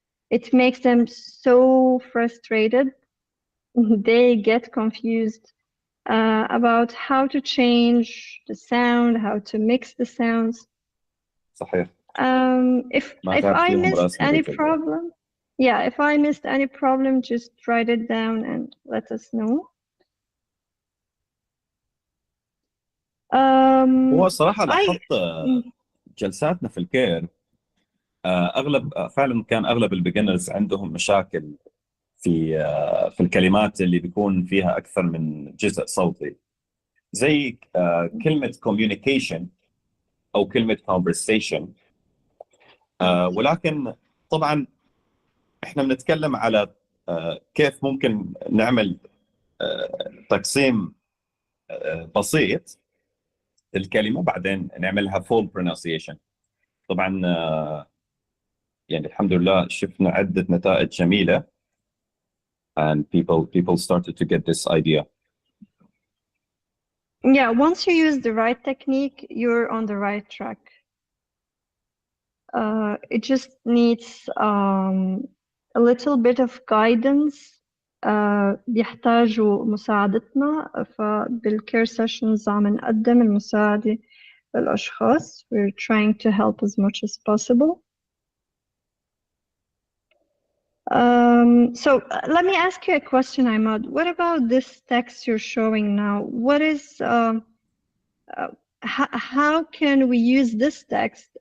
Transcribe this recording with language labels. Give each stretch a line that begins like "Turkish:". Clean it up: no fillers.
English: It makes them so frustrated. They get confused about how to change the sound, how to mix the sounds.
Arabic: صحيح.
English: If I missed any problem, if I missed any problem, just write it down and let us know.
Arabic: هو الصراحة لاحظت جلساتنا في الكير فعلا كان أغلب البيجنرز عندهم مشاكل في الكلمات اللي بيكون فيها أكثر من جزء صوتي، زي كلمة communication أو كلمة conversation. ولكن طبعا احنا بنتكلم على كيف ممكن نعمل تقسيم بسيط الكلمة بعدين نعملها
English: full pronunciation.
Arabic: طبعا يعني الحمد لله شفنا عدة نتائج جميلة
English: and people started to get this idea. Yeah, once you use the right technique, you're on the right track. It just needs a little bit of guidance.
Arabic: بيحتاجوا مساعدتنا، فبالكير سيشنز عم نقدم المساعدة للأشخاص.
English: We're trying to help as much as possible. So let me ask you a question, Ahmad. What about this text you're showing now? What is how can we use this text?